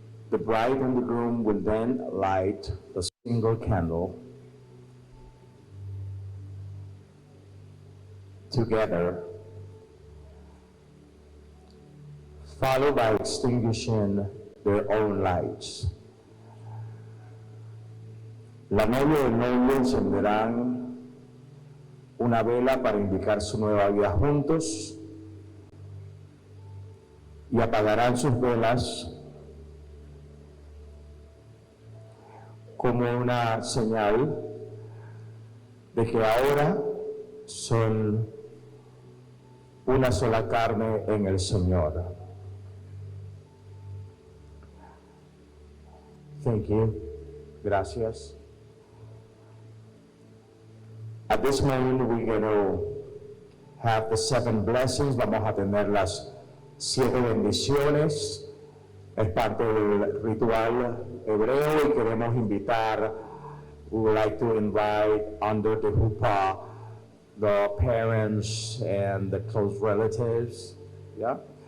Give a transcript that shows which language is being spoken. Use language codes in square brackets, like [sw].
[en] The bride and the groom will then light the single candle together, followed by extinguishing their own lights. [es] La novia y el novio encenderán una vela para indicar su nueva vida juntos y apagarán sus velas como una señal de que ahora son una sola carne en el Señor. [en] Thank you. [es] Gracias. [en] At this moment, we're going to have the 7 blessings. [es] Vamos a tener las 7 bendiciones. Es parte del ritual hebreo y queremos invitar, [en] we would like to invite under the huppah the parents and the close relatives. [es] ¿Ya?